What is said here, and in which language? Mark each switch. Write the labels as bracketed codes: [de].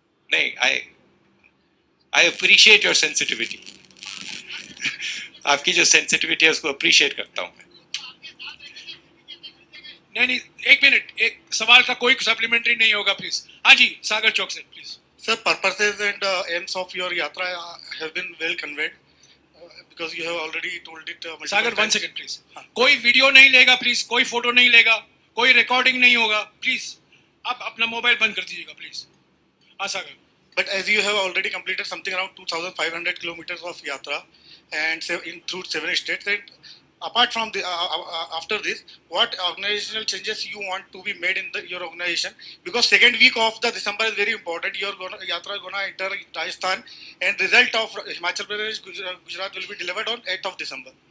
[en] नहीं, I appreciate your sensitivity. [hi] आपकी जो सेंसिटिविटी है उसको अप्रिशिएट करता हूं मैं। नहीं, एक मिनट, एक सवाल का कोई सप्लीमेंट्री नहीं होगा प्लीज। हाँ जी, सागर चौक से please. [en] sir, purposes and aims of your yatra have been well conveyed because you have already told it multiple [hi] Sagar, one [en] times. Second please. [hi] कोई वीडियो नहीं लेगा प्लीज, कोई फोटो नहीं लेगा, कोई रिकॉर्डिंग नहीं होगा प्लीज। आप अपना मोबाइल बंद कर दीजिएगा प्लीज। हाँ सागर। [en] But as you have already completed something around 2,500 kilometers of yatra and through 7 states, and apart from the after this, what organizational changes you want to be made in your organization? Because second week of the December is very important. Your yatra gonna enter Rajasthan, and result of Himachal Pradesh, Gujarat will be delivered on 8th of December.